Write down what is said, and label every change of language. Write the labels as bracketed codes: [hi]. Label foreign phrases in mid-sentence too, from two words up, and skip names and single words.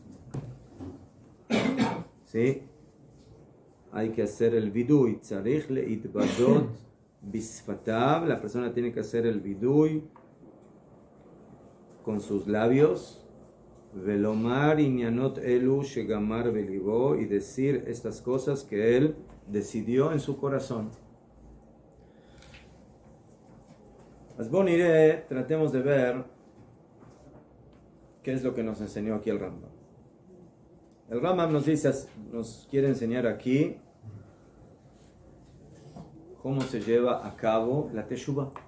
[es] ¿Sí? Hay que hacer el vidui. [he] צריך להתודות בשפתיו. [es] La persona tiene que hacer el vidui con sus labios. [he] ולומר ענינות אלו שגמר בלבו. [es] Y decir estas cosas que él decidió en su corazón. Asboniré, tratemos de ver qué es lo que nos enseñó aquí el Rambam. El Rambam nos dice, nos quiere enseñar aquí cómo se lleva a cabo la teshuvah.